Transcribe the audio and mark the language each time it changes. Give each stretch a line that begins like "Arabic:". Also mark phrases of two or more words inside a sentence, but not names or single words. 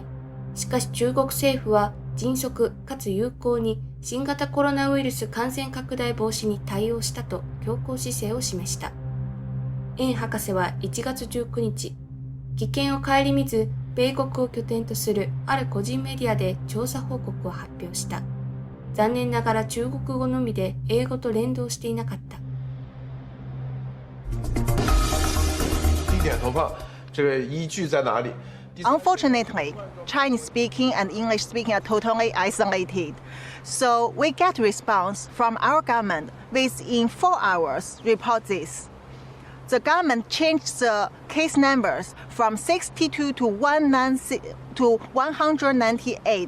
Japanese: しかし中国政府は迅速かつ有効に新型コロナウイルス感染拡大防止に対応したと強硬姿勢を示した。エン博士は1月19日、危険を顧みず米国を拠点とするある個人メディアで調査報告を発表した。残念ながら中国語のみで英語と連動していなかった。
Chinese: 地点投放这个依据在哪里？
English: Unfortunately, Chinese speaking and English speaking are totally isolated. So we get response from our government within 4 hours report this. The government changed the case numbers from 62 to 198.